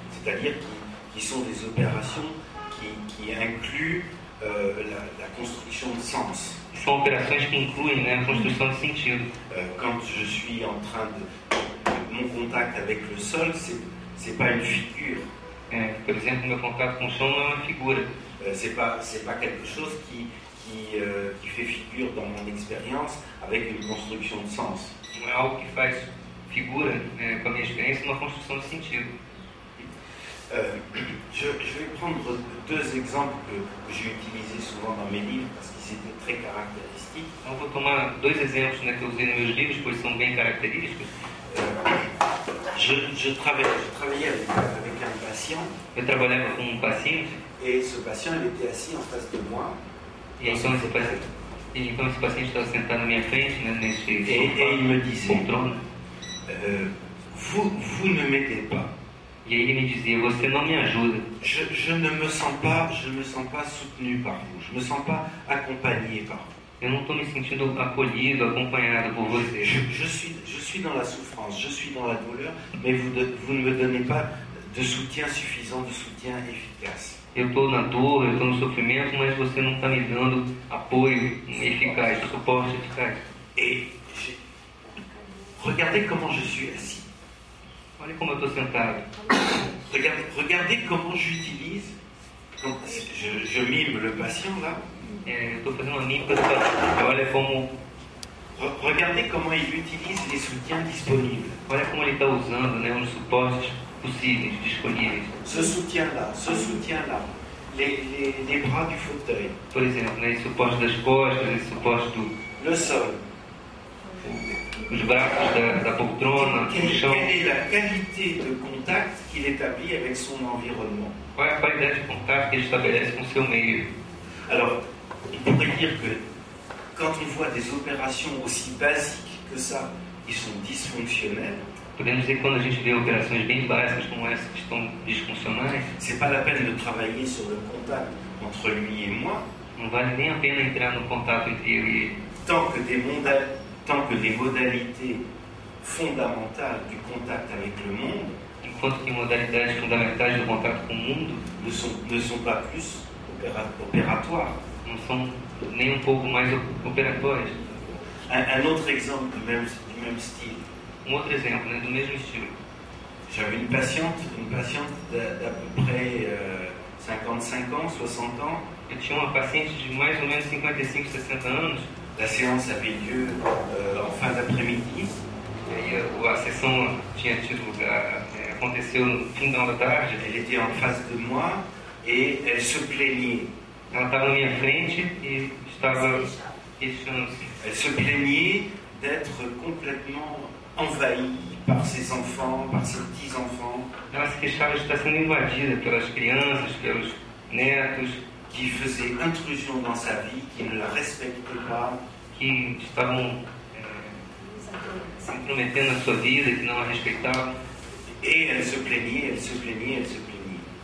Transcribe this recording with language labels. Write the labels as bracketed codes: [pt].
[fr] C'est-à-dire qui sont des opérations qui incluent la construction de sens. [pt] São operações que incluem, né, a construção de sentido. [fr] Quand je suis en train mon contact avec le sol, c'est pas une figure. [pt] Por exemplo, meu contato com o chão não é uma figura. [fr] C'est pas quelque chose qui fait figure dans mon expérience avec une construction de sens. [pt] Não é algo que faz figura, com a minha experiência, uma construção de sentido. [fr] Je vais prendre deux exemples que j'ai utilisés souvent dans mes livres parce qu'ils étaient très caractéristiques. [pt] Então, vou tomar dois exemplos, né, que eu usei nos meus livros, pois são bem característicos. [fr] Je travaillais avec un patient. [pt] Eu trabalhava com um paciente. [fr] Et ce patient, il était assis en face de moi. [pt] E então esse paciente estava sentado na minha frente, né, nesse [fr] et il me disait, [pt] poltrona. [fr] vous ne m'aidez pas. [pt] E aí ele me dizia, você não me ajuda. [fr] Je ne me sens pas soutenu par vous. Je ne me sens pas accompagné par vous. [pt] Eu não estou me sentindo acolhido, acompanhado por você. [fr] Je suis dans la souffrance, je suis dans la douleur, mais vous ne me donnez pas de soutien suffisant, de soutien efficace. [pt] Eu estou na dor, eu estou no sofrimento, mas você não está me dando apoio eficaz, suporte eficaz. [fr] Et regardez comment je suis assis. [pt] Olha como eu estou sentado. [fr] Regardez comment j'utilise. Je mime le patient là. [pt] Eu estou fazendo uma mímica do paciente. Olha como. [fr] Regardez comment il utilise les soutiens disponibles. [pt] Olha como ele está usando, né, os suportes possíveis, disponíveis. [fr] Ce soutien-là, les bras du fauteuil. [pt] Por exemplo, né, esse suporte das costas, esse suporte do. [fr] Le sol. [pt] Os braços da poltrona, do chão. [fr] Quelle est la qualité de contact qu'il établit avec son environnement? [pt] Qual é a qualidade de contato que ele estabelece com o seu meio? [fr] Alors, on pourrait dire que quand on voit des opérations aussi basiques que ça, qui sont dysfonctionnelles, [pt] Podemos dizer que quando a gente vê operações bem básicas como essa que estão disfuncionais, [fr] c'est pas la peine de travailler sur le contact entre lui et moi, [pt] não vale nem a pena entrar no contato entre eu e ele. [fr] tant que les modalités fondamentales du contact avec le monde [pt] Enquanto que modalidades fundamentais do contato com o mundo [fr] ne sont pas plus opératoires. [pt] não são nem um pouco mais operatórias. [fr] Un autre exemple du même style. [pt] Outro exemplo, né, do mesmo estilo. [fr] J'avais une patiente d'à peu près 55 ans, 60 ans. [pt] Eu tinha uma paciente de mais ou menos 55, 60 anos. [fr] La séance avait lieu en fin d'après-midi. [pt] E aí a sessão tinha tido lugar, aconteceu no final da tarde. [fr] Elle était en face de moi et elle se plaignait. [pt] Ela estava na minha frente e estava queixando-se. [fr] Elle se plaignait d'être complètement envahie par ses enfants, par ses petits-enfants. [pt] Ela se queixava de estar sendo invadida pelas crianças, pelos netos, [fr] qui faisaient intrusion dans sa vie, qui ne la respectaient pas. [pt] que estavam se intrometendo na sua vida, que não a respeitavam. [fr] Et elle se plaignait, elle se plaignait, elle se plaignait.